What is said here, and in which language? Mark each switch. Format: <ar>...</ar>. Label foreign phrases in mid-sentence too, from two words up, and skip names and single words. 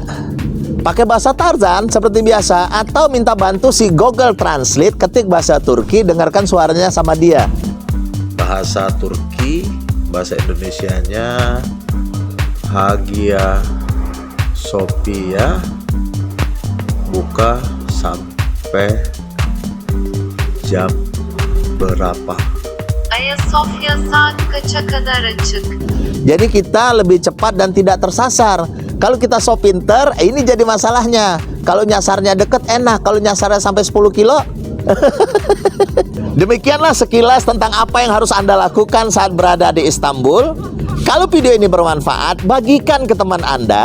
<id>Pakai bahasa Tarzan seperti biasa atau minta bantu si Google Translate, ketik bahasa Turki, dengarkan suaranya sama dia. Bahasa Turki, bahasa Indonesianya Hagia Sophia buka sampai jam berapa?</id> <tr>Ayasofya saat kaça kadar açık?</tr> <id>Jadi kita lebih cepat dan tidak tersasar. Kalau kita so pinter, ini jadi masalahnya. Kalau nyasarnya deket enak, kalau nyasarnya sampai 10 kilo. Demikianlah sekilas tentang apa yang harus Anda lakukan saat berada di Istanbul. Kalau video ini bermanfaat, bagikan ke teman Anda.</id>